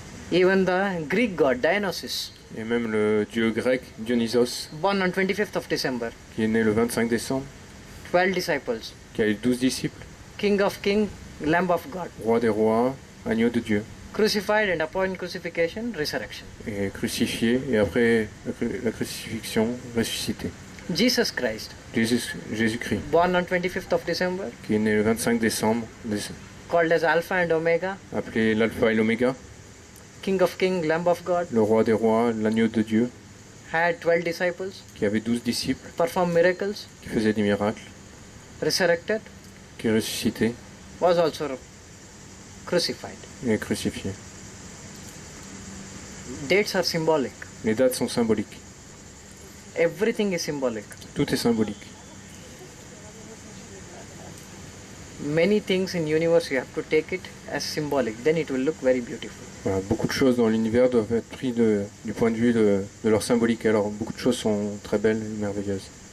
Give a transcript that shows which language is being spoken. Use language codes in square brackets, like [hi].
[en] Even the Greek god Dionysus. [fr] Et même le dieu grec Dionysos, [en] Born on 25th of December. [fr] qui est né le 25 décembre, [en] 12 disciples. [fr] qui a eu 12 disciples, [en] King of King, Lamb of God. [fr] roi des rois, agneau de Dieu, [en] Crucified and upon crucifixion, resurrection. [fr] et crucifié, et après la crucifixion, ressuscité. [en] Jesus Christ. [fr] Jésus-Christ, [en] Born on 25th of December. [fr] qui est né le 25 décembre, [en] Called as Alpha and Omega. [fr] appelé l'alpha et l'oméga, [en] King of King, Lamb of God. [fr] le roi des rois, l'agneau de Dieu, [en] Had 12 disciples. [fr] qui avait 12 disciples, [en] Performed miracles. [fr] qui faisait des miracles, [en] Resurrected. [fr] qui est ressuscité [en] Was also crucified. [fr] et crucifié. [en] Dates are symbolic. [fr] Les dates sont symboliques. [en] Everything is symbolic. [fr] Tout est symbolique. [en] Many things in universe you have to take it as symbolic. Then it will look very beautiful. [fr] Voilà, beaucoup de choses dans l'univers doivent être prises du point de vue de leur symbolique. Alors beaucoup de choses sont très belles et merveilleuses.